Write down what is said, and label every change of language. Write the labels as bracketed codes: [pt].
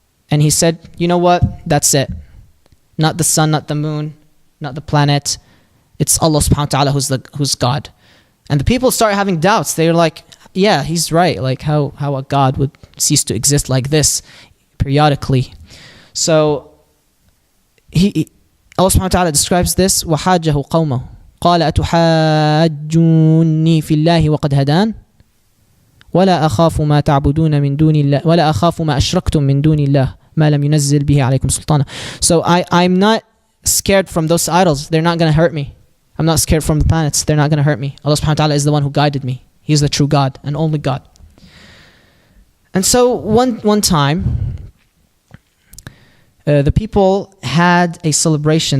[en] And he said, you know what? That's it. Not the sun, not the moon, not the planet. It's Allah subhanahu wa ta'ala who's God. And the people started having doubts. They were like, yeah, he's right. Like how a God would cease to exist like this periodically. So Allah subhanahu wa ta'ala describes this, [ar] وَحَاجَّهُ قَوْمَهُ قَالَ أَتُحَاجُّونِّي فِي اللَّهِ وَقَدْ هَدَانِ ولا أخاف ما تعبدون من دون الله ولا أخاف ما أشركتم من دون الله ما لم ينزل به عليكم سلطانا. [en] So I'm not scared from those idols. They're not going to hurt me. I'm not scared from the planets. They're not going to hurt me. Allah subhanahu wa ta'ala is the one who guided me. He is the true God and only God. And so one time the people had a celebration.